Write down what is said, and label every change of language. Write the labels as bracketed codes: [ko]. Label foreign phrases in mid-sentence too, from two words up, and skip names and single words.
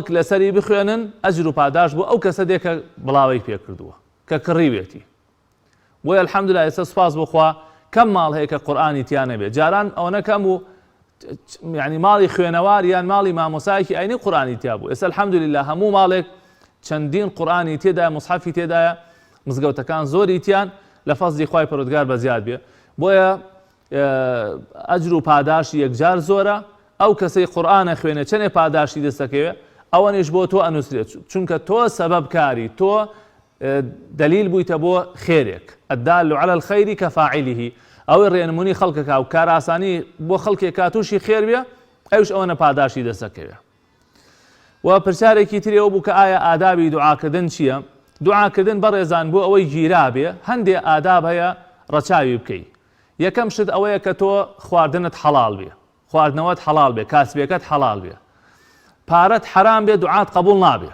[ckb] لەسەری بخوێنن ئەجر و پاداش بۆ ئەو کەسە دێکە بڵاوی پێ کردووە کە کڕیوێتی بۆیە الحەمدولایە ئێستا سوپاس بخوا کەم ماڵ هەیە کە قورئانی تیانە بێت جاران ئەوە نەکەم و یعنی ماڵی خوێنەوار یان ماڵی مامۆسایەکی ئاینی قورئانی تیا بوو ئێستا الحەمدولillah هەموو ماڵێک چەندین قورئانی تێدایە موسحەفی تێدایە مزگەوتەکان زۆری تیان لە فەزلی خوای پەروەردگار بەزیاد بێ بۆیە ئەجر و پاداشی یەکجار زۆرە ئەو کەسەی قورئانە خوێنێ چەندێ پاداشی دەستەکەوێ ئەوەنیش بۆ تۆ ئەنووسرێت چونکە تۆ سەبەبکاری تۆ دلیل بوویتە بۆ خێرێک [ar] الدال على الخير كفاعله [ckb] ئەوەی ڕێنمونی خەڵکەکە و کار ئاسانی بۆ خەڵکێک کاتوشی خێر بێ ئەوش ئەوەنە پاداشی دەستەکەوێ. و پرسیارێکی ترەوە بوو کە ئایا ئادابی دوعاکردن چییە؟ دوعاکردن بەڕێزان بۆ ئەوەی گیرا بێ هەندێ ئاداب هەیە ڕەچاوی بکەی. یەکەم شت ئەوەیە کە تۆ خواردنت حەڵال بێ خواردنەوەت حەڵال بێ کاسبێکەت حەڵال بێ پارەت حەرام بێ دوعات قبول نابێ.